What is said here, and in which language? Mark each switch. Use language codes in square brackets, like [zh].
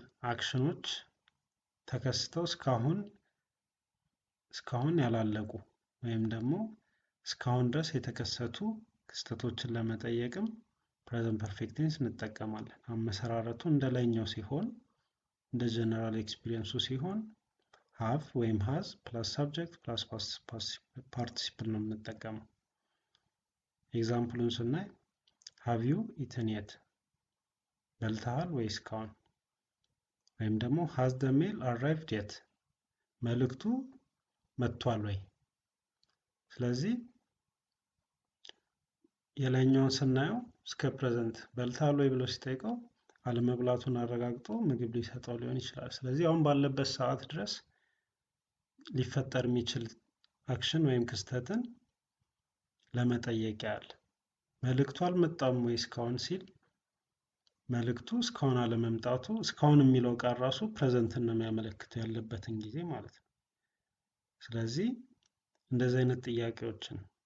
[am] አክሽኖች ተከስተው እስካሁን ያላለቁ ወይም ደግሞ እስካሁን ድረስ የተከሰቱ ክስተቶችን ለመጠየቅም ፕሬዘንት ፐርፌክት ቴንስ እንጠቀማለን። አመሰራረቱ እንደላይኛው ሲሆን እንደ ጀነራል ኤክስፒሪየንሱ ሲሆን have ወይም has ፕላስ ሳብጀክት ፕላስ ፓርቲሲፕል ነው የምንጠቀመው። ኤግዛምፕሉን ስናይ [en] have you eaten yet? [am] በልተሃል ወይ እስካሁን? ወይም ደግሞ [en] has the mail arrived yet? [am] መልእክቱ መጥቷል ወይ? ስለዚህ የላይኛውን ስናየው እስከ ፕሬዘንት በልተሃል ወይ ብሎ ሲጠይቀው አለመብላቱን አረጋግጦ ምግብ ሊሰጠው ሊሆን ይችላል። ስለዚህ አሁን ባለበት ሰዓት ድረስ ሊፈጠር የሚችል አክሽን ወይም ክስተትን ለመጠየቅ ያህል መልእክቱ አልመጣም ወይ እስካሁን ሲል መልእክቱ እስካሁን አለመምጣቱ እስካሁን የሚለው ቃል ራሱ ፕሬዘንትን ነው የሚያመለክተው ያለበትን ጊዜ ማለት ነው። ስለዚህ እንደዚህ አይነት ጥያቄዎችን